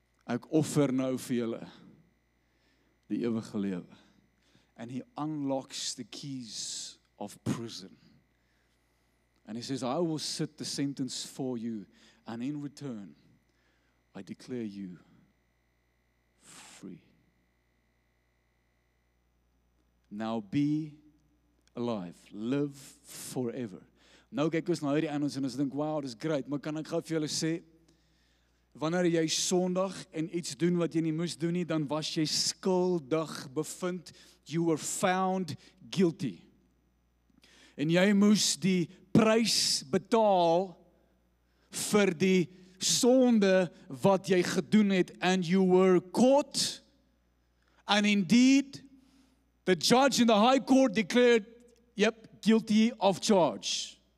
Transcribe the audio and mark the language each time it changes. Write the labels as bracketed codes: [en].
[af] Ek offer nou vir julle die ewige lewe. [en] And He unlocks the keys of prison. And He says, I will set the sentence for you, and in return, I declare you free. Now be alive, live forever. [af] Nou kyk ons na hierdie annons en ons dink, wow, dis great, maar kan ek gou vir julle sê, wanneer jy sondig en iets doen wat jy nie moes doen nie, dan was jy skuldig bevind, [en] you were found guilty. [af] En jy moes die prys betaal vir die sonde wat jy gedoen het, [en] and you were caught, and indeed the judge in the high court declared, yep, guilty of charge.